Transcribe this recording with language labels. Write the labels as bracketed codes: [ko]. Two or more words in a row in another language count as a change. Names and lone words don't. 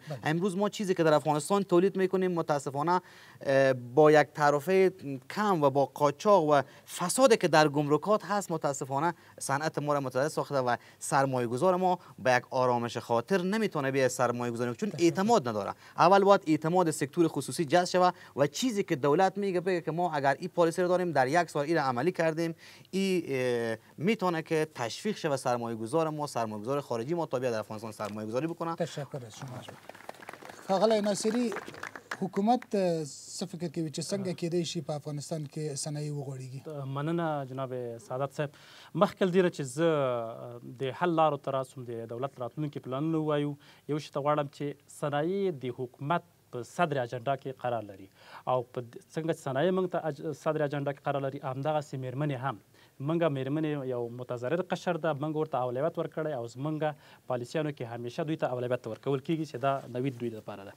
[fa] امروز ما چیزی که در افغانستان تولید میکنیم متاسفانه با یک تعرفه کم و با قاچاق و فسادی که در گمرکات هست متاسفانه صنعت ما را متضرر ساخته و سرمایه گذار ما با یک آرامش خاطر نمیتونه به سرمایه گذاری چون اعتماد نداره. اول باید اعتماد سکتور خصوصی جذب شود و چیزی که دولت میگه که ما اگر این پالیسی رو داریم در یک سال این عملی کردیم، این میتونه که تشویق شه و سرمایه گذار ما، سرمایه گذار خارجی ما تا بیاد در افغانستان سرمایه گذاری بکنه. تشکر از شما. [ps] ښاغلی ناصري، حکومت څه فکر کوي چې څنګه کېدای شي په افغانستان کې صنایع وغوړېږي؟ مننه جناب سعادت صاحب. مخکې له دې چې زه د حل لارو ته راسم د دولت راتلونکي پلانونه ووایو، یو شي ته غواړم چې صنایع د حکومت په صدر اجنډا کې قرار لري او په څنګه چې صنایع موږ ته صدر اجنډا کې قرار لري، همدغسې مېرمنې هم منګه مېرمنې یو متضرر قشر ده، منګه ورته اولویت ورکړی او زمونږ پالیسیانو کې همیشه دوی ته اولویت ورکول کېږي چې دا نوید دوی لپاره ده.